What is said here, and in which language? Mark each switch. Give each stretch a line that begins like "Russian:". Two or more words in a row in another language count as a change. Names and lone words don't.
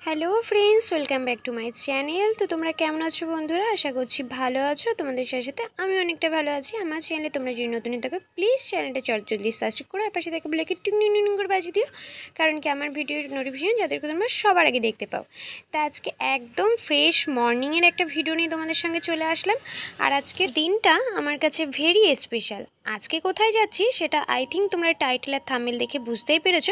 English: Hello friends welcome back to my channel.
Bangla: তো তোমরা কেমন আছো বন্ধুরা, আশা করছি ভালো আছো। তোমাদের সাথে আমি অনেকটা ভালো আছি। আমার চ্যানেলে তোমরা যদি নতুন থাকো প্লিজ চ্যানেলটা চটজলদি সাবস্ক্রাইব করো আর পাশে থাকা
English: bell icon
Bangla: टिং टिং टिং করে বাজিয়ে দিও, কারণ কি আমার ভিডিওর নোটিফিকেশন যাদেরকে তোমরা সবার আগে দেখতে পাও। তো আজকে একদম
English: fresh morning
Bangla: এর একটা ভিডিও নিয়ে তোমাদের সঙ্গে চলে আসলাম। আর আজকের দিনটা আমার কাছে
English: very special.
Bangla: আজকে কোথায় যাচ্ছি সেটা
English: I think
Bangla: তোমরা টাইটেল আর থাম্বনেল দেখে বুঝতেই পেরেছো।